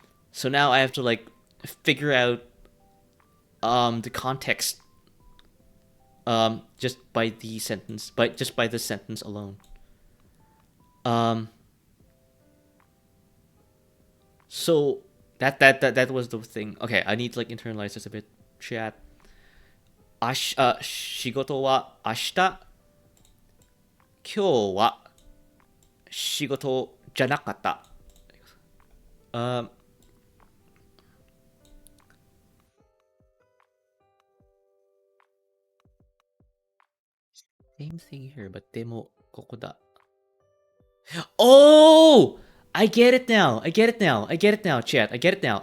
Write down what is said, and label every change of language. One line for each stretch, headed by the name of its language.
English: So now I have to like figure out the context just by the sentence, by the sentence alone. Um, so that was the thing. Okay, I need to like internalize this a bit.
Japanese: Chat. 仕事は明日。今日は仕事じゃなかった。
English: Um, same thing here, but
Japanese: でもここだ。
English: Oh! I get it now. I get it now. I get it now, chat. I get it now.